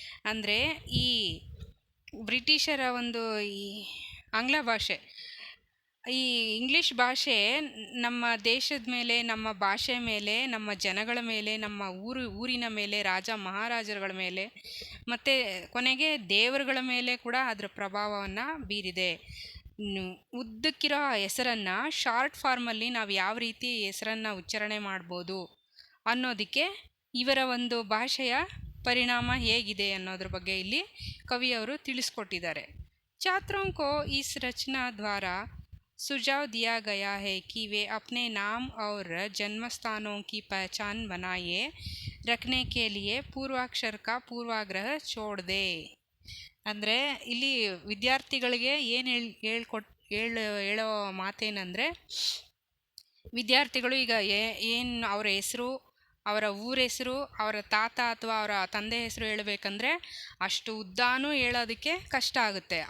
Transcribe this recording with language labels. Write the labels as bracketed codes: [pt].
[kn] ಅಂದರೆ ಈ ಬ್ರಿಟಿಷರ ಒಂದು ಈ ಆಂಗ್ಲ ಭಾಷೆ, ಈ ಇಂಗ್ಲೀಷ್ ಭಾಷೆ ನಮ್ಮ ದೇಶದ ಮೇಲೆ, ನಮ್ಮ ಭಾಷೆ ಮೇಲೆ, ನಮ್ಮ ಜನಗಳ ಮೇಲೆ, ನಮ್ಮ ಊರಿನ ಮೇಲೆ, ರಾಜ ಮಹಾರಾಜರುಗಳ ಮೇಲೆ ಮತ್ತು ಕೊನೆಗೆ ದೇವರುಗಳ ಮೇಲೆ ಕೂಡ ಅದರ ಪ್ರಭಾವವನ್ನು ಬೀರಿದೆ। ಉದ್ದಕ್ಕಿರೋ ಹೆಸರನ್ನು ಶಾರ್ಟ್ ಫಾರ್ಮಲ್ಲಿ ನಾವು ಯಾವ ರೀತಿ ಹೆಸರನ್ನು ಉಚ್ಚಾರಣೆ ಮಾಡ್ಬೋದು ಅನ್ನೋದಕ್ಕೆ ಇವರ ಒಂದು ಭಾಷೆಯ ಪರಿಣಾಮ ಹೇಗಿದೆ ಅನ್ನೋದ್ರ ಬಗ್ಗೆ ಇಲ್ಲಿ ಕವಿಯವರು ತಿಳಿಸ್ಕೊಟ್ಟಿದ್ದಾರೆ। [hi] छात्रों को इस रचना द्वारा सुझाव दिया गया है कि वे अपने नाम और जन्म स्थानों की पहचान बनाए, रखने के लिए पूर्वाक्षर का पूर्वाग्रह छोड़ दे. [kn] ಅಂದರೆ ಇಲ್ಲಿ ವಿದ್ಯಾರ್ಥಿಗಳಿಗೆ ಏನು ಹೇಳೋ ಮಾತೇನೆಂದರೆ, ವಿದ್ಯಾರ್ಥಿಗಳು ಈಗ ಏನು ಅವರ ಹೆಸರು, ಅವರ ಊರ ಹೆಸರು, ಅವರ ತಾತ ಅಥವಾ ಅವರ ತಂದೆ ಹೆಸರು ಹೇಳಬೇಕಂದ್ರೆ ಅಷ್ಟು ಉದ್ದಾನೂ ಹೇಳೋದಕ್ಕೆ ಕಷ್ಟ ಆಗುತ್ತೆ.